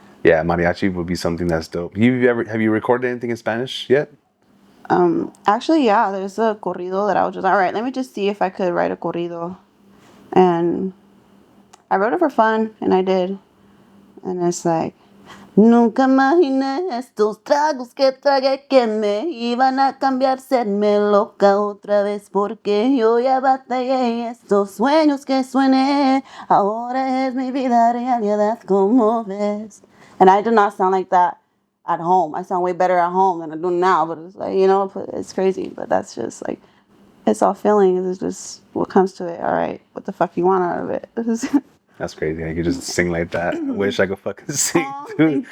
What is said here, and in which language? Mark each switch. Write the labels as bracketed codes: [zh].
[en] Yeah, mariachi would be something that's dope. Have you recorded anything in Spanish yet? Actually, yeah. There's a corrido that I was just. All right, let me just see if I could write a corrido, and I wrote it for fun, and I did, and it's like. [es] Nunca imaginé estos tragos que tragué que me iban a cambiar, serme loca otra vez porque yo ya batallé estos sueños que sueñé, ahora es mi vida realidad como ves. [en] And I do not sound like that at home. I sound way better at home than I do now, but it's like, you know, it's crazy, but that's just like, it's all feeling. It's just what comes to it. All right, what the fuck you want out of it? That's crazy. I could just sing like that. I wish I could fucking sing, dude.